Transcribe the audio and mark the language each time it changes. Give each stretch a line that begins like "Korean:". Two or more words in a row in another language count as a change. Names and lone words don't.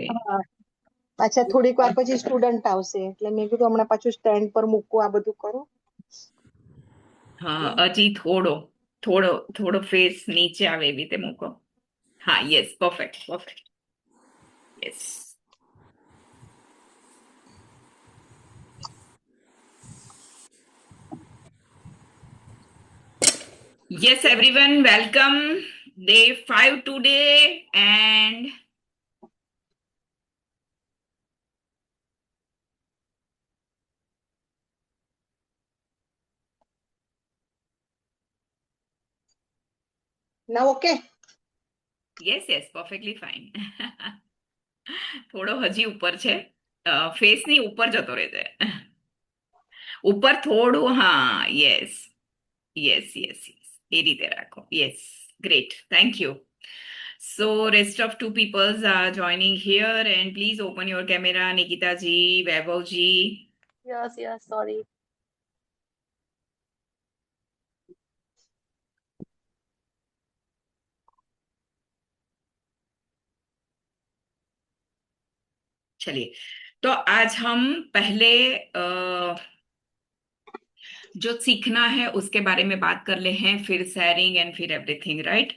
Gujarati: હા અચ્છા થોડીક વાર પછી સ્ટુડન્ટ આવશે એટલે મેં કીધું હમણાં પાછું સ્ટેન્ડ પર મૂકવું આ બધું કરું એટલે હા, હજી થોડો થોડો થોડો ફેસ નીચે આવે એવી રીતે મૂકો.
English: હા, yes, perfect perfect. yes. Yes, everyone, welcome. Day 5 today, and
Gujarati: ના ઓકે
English: yes, yes, perfectly fine.
Gujarati: થોડો હજી ઉપર છે, ફેસની ઉપર જતો રહે છે. ઉપર થોડું, હા,
English: yes yes yes yes,
Gujarati: એ રીતે રાખો.
English: yes, great, thank you. So, rest of two peoples are joining here, and please open your camera, Nikita ji, Vaibhav ji. yes yes sorry
Hindi: चलिए, तो आज हम पहले जो सीखना है उसके बारे में बात कर ले हैं, फिर
English: sharing and
Hindi: फिर एवरीथिंग, राइट?